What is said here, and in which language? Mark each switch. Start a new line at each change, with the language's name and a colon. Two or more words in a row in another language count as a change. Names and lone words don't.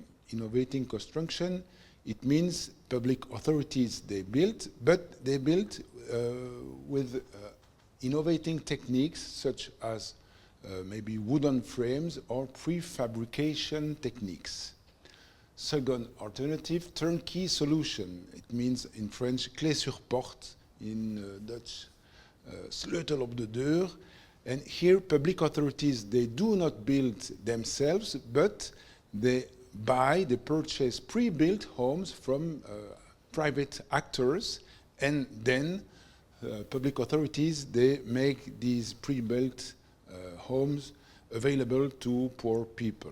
English: Innovating construction, it means public authorities, they build, but they build with innovating techniques such as maybe wooden frames or prefabrication techniques. Second alternative, turnkey solution. It means in French,
French: clé sur porte,
English: in Dutch,
Dutch: sleutel op de deur.
English: And here public authorities, they do not build themselves, but they purchase pre-built homes from private actors, And then public authorities, they make these pre-built homes available to poor people.